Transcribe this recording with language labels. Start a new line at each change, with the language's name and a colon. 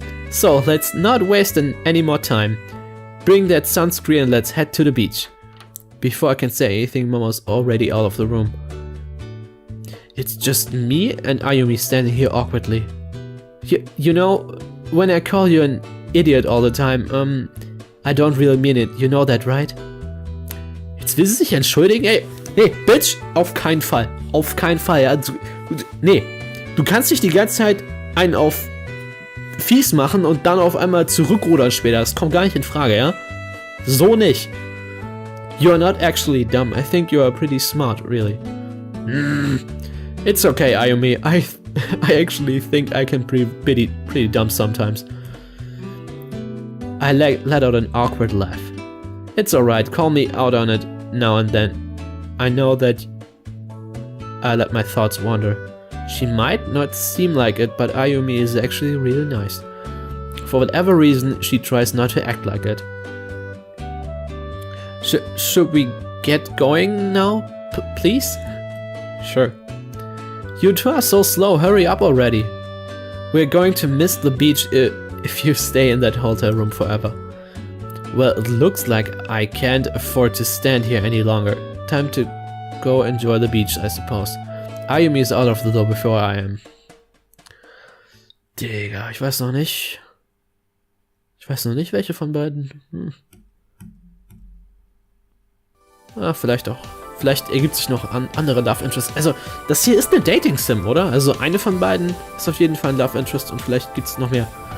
English: So, let's not waste any more time. Bring that sunscreen and let's head to the beach. Before I can say anything, Momo's already out of the room. It's just me and Ayumi standing here awkwardly. You know, when I call you an idiot all the time, I don't really mean it, you know that, right?
German: Jetzt will sie sich entschuldigen? Ey, nee, Bitch, auf keinen Fall. Auf keinen Fall, ja. Nee, du kannst nicht die ganze Zeit einen auf fies machen und dann auf einmal zurückrudern später. Das kommt gar nicht in Frage, ja? So nicht.
English: You're not actually dumb. I think you are pretty smart, really. It's okay, Ayumi. I actually think I can be pretty dumb sometimes. I let out an awkward laugh. It's alright, call me out on it now and then. I know that I let my thoughts wander. She might not seem like it, but Ayumi is actually really nice. For whatever reason, she tries not to act like it. Should we get going now, please? Sure. You two are so slow, hurry up already. We're going to miss the beach if you stay in that hotel room forever. Well, it looks like I can't afford to stand here any longer. Time to go enjoy the beach, I suppose. Ayumi is out of the door before I am.
German: Digga, ich weiß noch nicht. Ich weiß noch nicht, welche von beiden. Ah, vielleicht auch. Vielleicht ergibt sich noch andere Love Interest. Also, das hier ist eine Dating-Sim, oder? Also, eine von beiden ist auf jeden Fall ein Love Interest und vielleicht gibt es noch mehr.